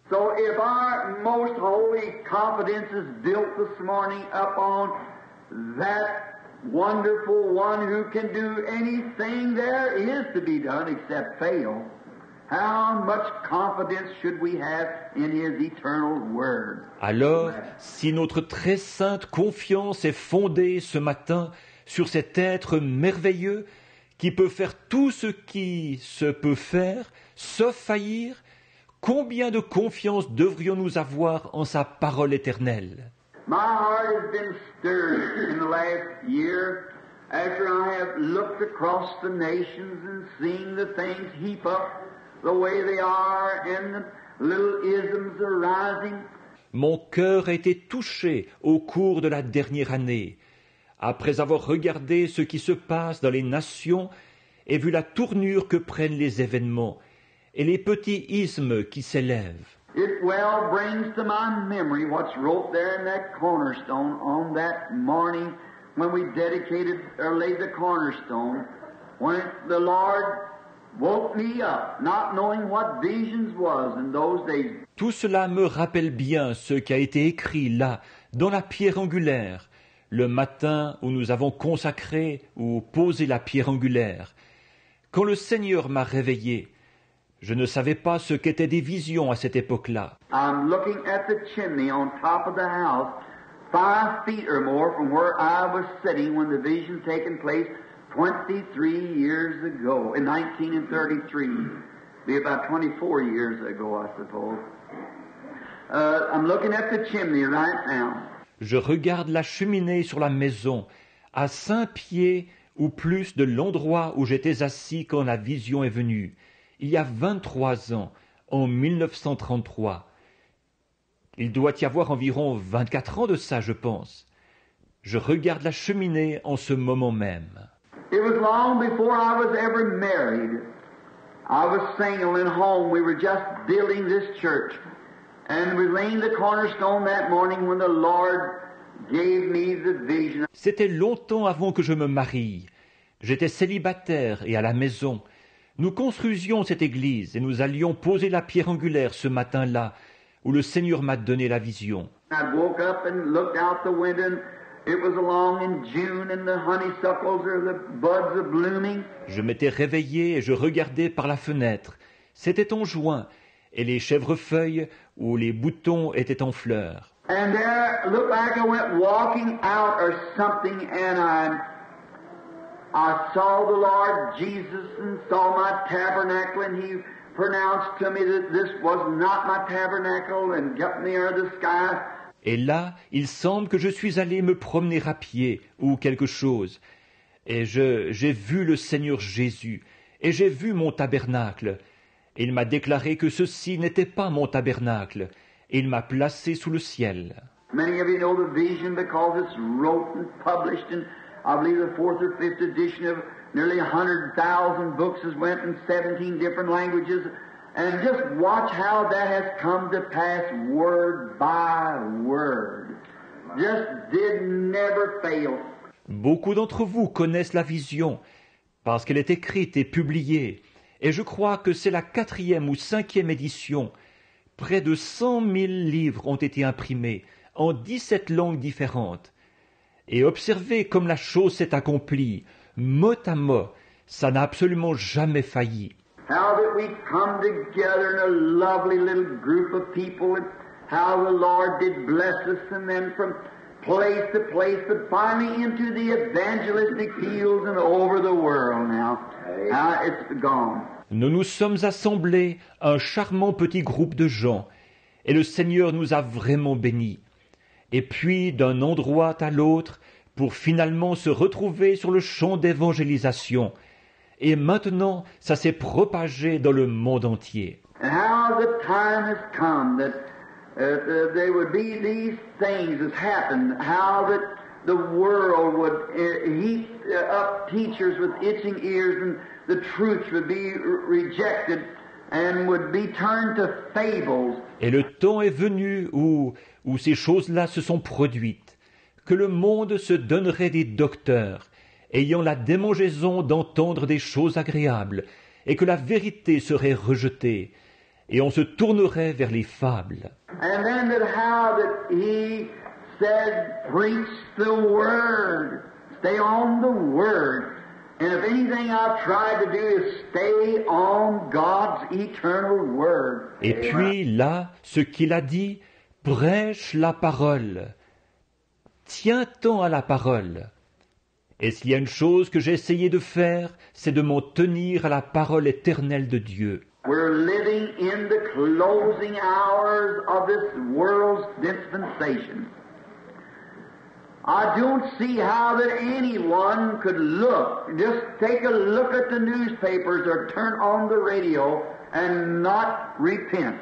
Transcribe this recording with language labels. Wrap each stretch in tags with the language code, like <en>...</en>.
<en>So if our most holy confidence is built this morning upon that wonderful one who can do anything there is to be done except fail, how much confidence should we have in His eternal word?</en> <fr>Alors, si notre très sainte confiance est fondée ce matin sur cet être merveilleux qui peut faire tout ce qui se peut faire, sauf faillir, combien de confiance devrions-nous avoir en sa parole éternelle?</fr> <en>My heart has been stirred in the last year after I have looked across the nations and seen the things heap up the way they are and the little isms arising.</en> <fr>Mon cœur a été touché au cours de la dernière année, après avoir regardé ce qui se passe dans les nations et vu la tournure que prennent les événements et les petits ismes qui s'élèvent.</fr> <en>It well brings to my memory what's wrote there in that cornerstone on that morning when we dedicated or laid the cornerstone, when the Lord woke me up, not knowing what visions was in those days.</en> <fr>Tout cela me rappelle bien ce qui a été écrit là, dans la pierre angulaire, le matin où nous avons consacré ou posé la pierre angulaire. Quand le Seigneur m'a réveillé, je ne savais pas ce qu'étaient des visions à cette époque-là.</fr> <en>I'm looking at the chimney on top of the house, 5 feet or more from where I was sitting when the vision taken place 23 years ago, in 1933. Be about 24 years ago, I suppose. I'm looking at the chimney right now.</en> <fr>Je regarde la cheminée sur la maison, à 5 pieds ou plus de l'endroit où j'étais assis quand la vision est venue. Il y a 23 ans, en 1933. Il doit y avoir environ 24 ans de ça, je pense. Je regarde la cheminée en ce moment même.</fr> <en>It was long before I was ever married. I was single and home. We were just building this church. And we laid the cornerstone that morning when the Lord gave me the vision.</en> <fr>C'était longtemps avant que je me marie. J'étais célibataire et à la maison. Nous construisions cette église et nous allions poser la pierre angulaire ce matin-là, où le Seigneur m'a donné la vision.</fr> <en>I woke up and looked out the window and it was along in June and the honeysuckles or the buds are blooming.</en> <fr>Je m'étais réveillé et je regardais par la fenêtre. C'était en juin et les chèvrefeuilles ou les boutons étaient en fleurs.</fr> <en>And there looked like I went walking out or something and I saw the Lord Jesus and saw my tabernacle and He pronounced to me that this was not my tabernacle and kept me under the sky.</en> <fr>Et là, il semble que je suis allé me promener à pied ou quelque chose. Et j'ai vu le Seigneur Jésus et j'ai vu mon tabernacle. Et il m'a déclaré que ceci n'était pas mon tabernacle. Et il m'a placé sous le ciel.</fr> <en>Many of you know the vision because it's wrote and published in, I believe, the 4th or 5th edition of nearly 100,000 books has went in 17 different languages. And just watch how that has come to pass word by word. Just did never fail.</en> <fr>Beaucoup d'entre vous connaissent la vision parce qu'elle est écrite et publiée. Et je crois que c'est la 4e ou 5e édition. Près de 100 000 livres ont été imprimés en 17 langues différentes. Et observez comme la chose s'est accomplie, mot à mot, ça n'a absolument jamais failli.</fr> <en>How that we come together in a lovely little group of people, and how the Lord did bless us, and then from place to place, but finally into the evangelistic fields and over the world now. How it's gone.</en> <fr>Nous nous sommes assemblés, un charmant petit groupe de gens, et le Seigneur nous a vraiment bénis. Et puis, d'un endroit à l'autre, pour finalement se retrouver sur le champ d'évangélisation. Et maintenant, ça s'est propagé dans le monde entier.</fr> <en>And how the time has come that there would be these things that happened, how that the world would heap up teachers with itching ears, and the truth would be rejected and would be turned to fables.</en> <fr>Et le temps est venu où ces choses-là se sont produites, que le monde se donnerait des docteurs, ayant la démangeaison d'entendre des choses agréables, et que la vérité serait rejetée, et on se tournerait vers les fables.</fr> <en>And then that how that he said, preach the word, stay on the word. And if anything I've tried to do is stay on God's eternal word.</en> <fr>Et puis là, ce qu'il a dit, prêche la parole. Tiens-t'en à la parole. Et s'il y a une chose que j'ai essayé de faire, c'est de m'en tenir à la parole éternelle de Dieu.</fr> <en>We're living in the closing hours of this world's dispensation. I don't see how that anyone could look, just take a look at the newspapers or turn on the radio and not repent.</en>